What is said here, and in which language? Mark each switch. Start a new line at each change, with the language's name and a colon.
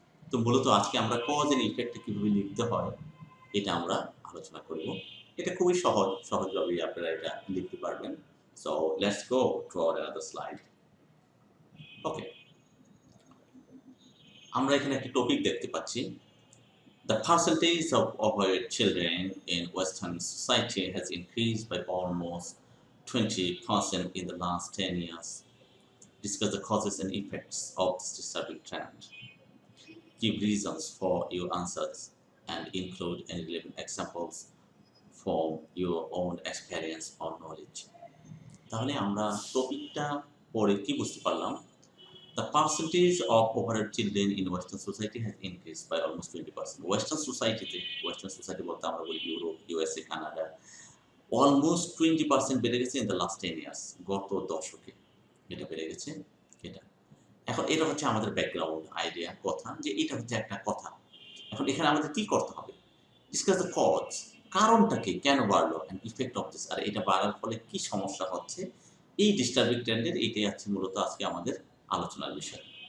Bangla: তো মূলত আজকে আমরা কজ এন্ড ইফেক্ট কিভাবে লিখতে হয় এটা আমরা আলোচনা করব। এটা খুবই সহজভাবেই আপনারা এটা লিখতে পারবেন।
English: So let's go to another slide.
Bangla: ওকে, আমরা এখানে একটা টপিক দেখতে পাচ্ছি।
English: The percentage of overweight children in Western society has increased by almost 20% in the last 10 years. Discuss the causes and effects of this disturbing trend. Give reasons for your answers and include any relevant examples from your own experience or knowledge.
Bangla: তাহলে আমরা টপিকটা পড়ে কি বুঝতে পারলাম?
English: The percentage of overweight children in Western society has increased by almost 20%.
Bangla: Western society বলতে আমরা বলি ইউরোপ, ইউএসএ, কানাডা, অলমোস্ট 20% বেড়ে গেছে
English: in the last 10 years.
Bangla: গত দশকে এটা বেড়ে গেছে। এখন এটা হচ্ছে আমাদের ব্যাকগ্রাউন্ড আইডিয়া, কথা যে এটা হচ্ছে একটা কথা। এখন এখানে আমাদের কি করতে হবে?
English: discuss the cause,
Bangla: কারণটা কি, কেন বাড়লো,
English: and effect of this,
Bangla: আর এটা বাড়ার ফলে কি সমস্যা হচ্ছে, এই ডিস্টার্বিং ট্রেন্ডের এটাই আছে মূলত আজকে আমাদের আলোচনার বিষয়।